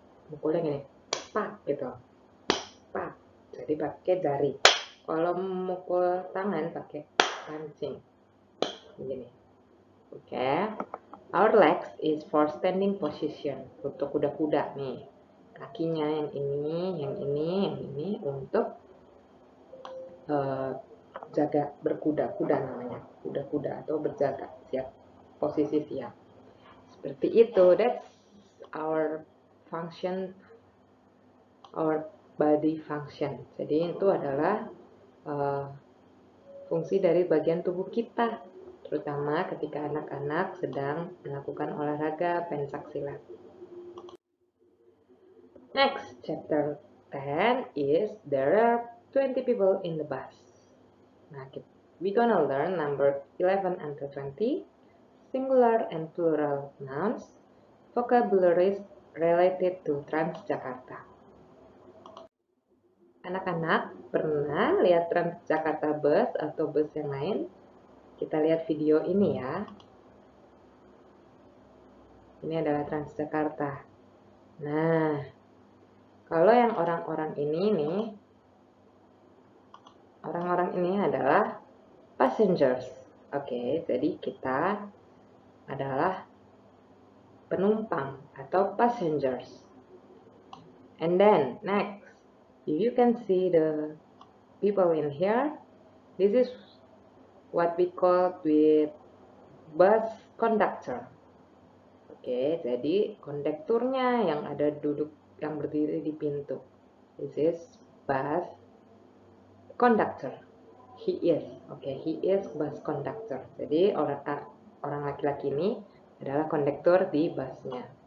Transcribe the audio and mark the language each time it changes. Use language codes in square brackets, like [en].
[id] Mukulnya gini, pak gitu. Pak. Jadi pakai jari. Kalau memukul tangan pakai pancing. Begini. Oke. [en] Our legs is for standing position. [id] Untuk kuda-kuda nih. Kakinya yang ini, yang ini, yang ini untuk jaga berkuda-kuda namanya. Kuda-kuda atau berjaga, siap, posisi siap. Seperti itu. [en] That's our function, our body function. [id] Jadi itu adalah fungsi dari bagian tubuh kita, terutama ketika anak-anak sedang melakukan olahraga pencak silat. [en] Next, chapter 10 is there are 20 people in the bus. Nah, we gonna learn number 11 until 20, singular and plural nouns, vocabularies related to Transjakarta. [id] Anak-anak pernah lihat Transjakarta bus atau bus yang lain? Kita lihat video ini ya. Ini adalah Transjakarta. Nah, kalau yang orang-orang ini nih, orang-orang ini adalah passengers. Oke, jadi kita adalah penumpang atau passengers. [en] And then, next, if you can see the people in here, this is what we call with bus conductor. [id] Oke, jadi kondekturnya yang ada duduk, yang berdiri di pintu. [en] This is bus conductor. He is bus conductor. [id] Jadi orang laki-laki ini adalah kondektur di busnya.